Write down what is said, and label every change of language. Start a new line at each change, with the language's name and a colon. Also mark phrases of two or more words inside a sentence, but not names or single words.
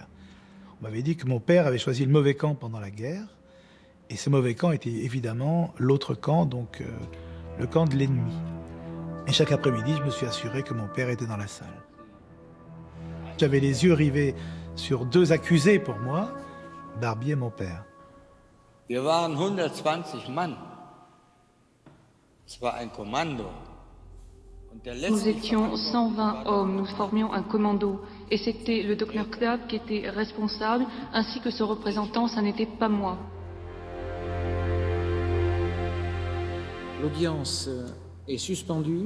French: On m'avait dit que mon père avait choisi le mauvais camp pendant la guerre, et ce mauvais camp était évidemment l'autre camp, donc le camp de l'ennemi. Et chaque après-midi, je me suis assuré que mon père était dans la salle. J'avais les yeux rivés sur deux accusés pour moi, Barbie et mon père.
German: Wir waren 120 Mann. Es war ein Kommando.
French: Nous étions 120 hommes, nous formions un commando. Et c'était le docteur Klapp qui était responsable, ainsi que son représentant, ça n'était pas moi. L'audience est suspendue.